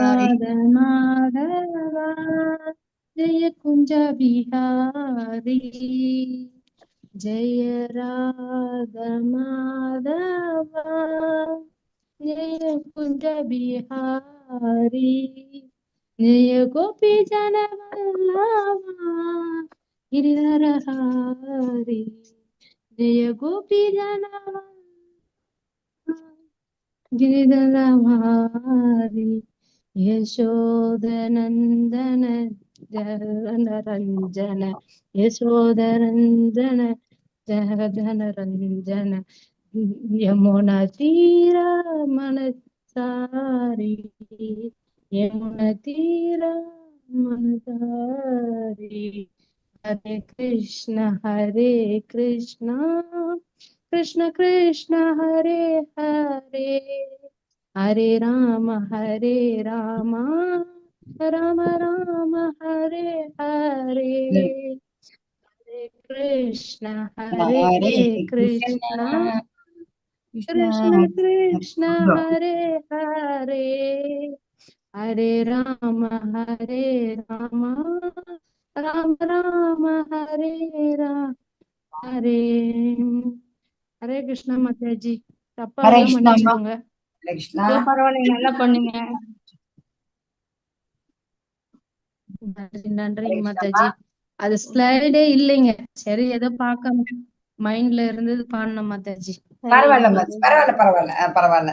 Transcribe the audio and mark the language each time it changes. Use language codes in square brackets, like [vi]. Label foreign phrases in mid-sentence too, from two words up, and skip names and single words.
[hi] माधवा जय कुंज बिहारी, जय राधा माधवा जय कुंज बिहारी, जय गोपी जन वल्लभा गिरिधर हारी, जय गोपी जनवल्लभ गिरिधरधारी यशोदनन्दन जनरञ्जन यशोदनन्दन जनरञ्जन यमुना तीरा मनसारी यमुना तीरा मनसारी हरे कृष्ण कृष्ण कृष्ण हरे हरे हरे राम राम राम हरे हरे हरे कृष्ण कृष्ण कृष्ण कृष्ण हरे हरे हरे राम राम राम हरे राम हरे हरे कृष्णा माताजी தப்பா [ta] ஹரே இருந்தா கிருஷ்ணா அம்மா. மன்னிச்சுக்கோங்க. ஹரே கிருஷ்ணா. இல்ல பரவாயில்ல, நல்லா பண்ணீங்க. நன்றி நன்றிங்க ஹரே கிருஷ்ணா மாதாஜி. அது ஸ்லைடே இல்லைங்க. சரி ஏதோ பார்க்காம மைண்ட்ல இருந்தது பாடினேன் மாதாஜி. பரவாயில்ல பரவாயில்ல பரவாயில்ல பரவாயில்ல.